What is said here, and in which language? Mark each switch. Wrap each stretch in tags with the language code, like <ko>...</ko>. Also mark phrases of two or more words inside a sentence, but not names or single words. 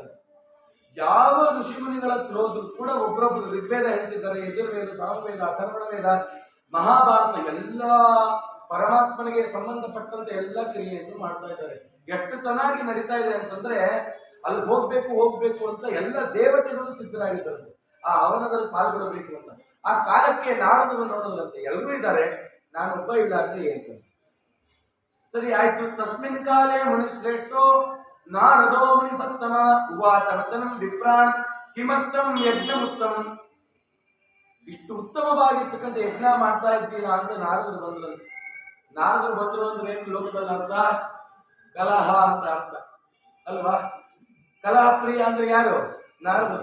<kn>ಯಾವ ಋಷಿಮುನಿಗಳ ಹತ್ರ ಹೋದ್ರು ಕೂಡ ಒಬ್ಬರೊಬ್ರು ಋಗ್ವೇದ ಹೇಳ್ತಿದ್ದಾರೆ, ಯಜುರ್ವೇದ, ಸಾಮವೇದ, ಅಥರ್ವಣ ವೇದ, ಮಹಾಭಾರತ ಎಲ್ಲ ಪರಮಾತ್ಮನಿಗೆ ಸಂಬಂಧಪಟ್ಟಂತೆ ಎಲ್ಲ ಕ್ರಿಯೆಯನ್ನು ಮಾಡ್ತಾ ಇದ್ದಾರೆ. ಎಷ್ಟು ಚೆನ್ನಾಗಿ ನಡೀತಾ ಇದೆ ಅಂತಂದ್ರೆ ಅಲ್ಲಿ ಹೋಗ್ಬೇಕು ಅಂತ ಎಲ್ಲ ದೇವತೆಗಳು ಸಿದ್ಧರಾಗಿದ್ದಾರೆ ಆ ಹವನದಲ್ಲಿ ಪಾಲ್ಗೊಳ್ಳಬೇಕು ಅಂತ. ಆ ಕಾಲಕ್ಕೆ ನಾರದರು ನೋಡೋದಂತೆ ಎಲ್ಲರೂ ಇದ್ದಾರೆ, ನಾನೊಬ್ಬ ಇಲ್ಲ ಅಂತ ಹೇಳ್ತಾರೆ. ಸರಿ ಆಯ್ತು.</kn> <sa>ತಸ್ಮಿನ್ ಕಾಲೇ ಮುನಿಶ್ರೇಷ್ಠೋ ನಾರದೋ ಮುನಿ ಸತ್ತಮ ಉವಾಚ ವಚನಂ ವಿಪ್ರಾನ್ ಕಿಮರ್ಥಂ ಯಜ್ಞಮುತ್ತಮ.</sa> <kn>ಇಷ್ಟು ಉತ್ತಮವಾಗಿರ್ತಕ್ಕಂಥ ಯಜ್ಞ ಮಾಡ್ತಾ ಇದ್ದೀರಾ ಅಂತ ನಾರದರು ಬಂದ್ರಂತೆ. ನಾರದರು ಬಂದರು ಅಂದ್ರೆ ಏನು ಲೋಕದಲ್ಲಿ ಅರ್ಥ? ಕಲಹ ಅಂತ ಅರ್ಥ ಅಲ್ವಾ? ಕಲಹ ಪ್ರಿಯ ಅಂದ್ರೆ ಯಾರು? ನಾರದರು.</kn>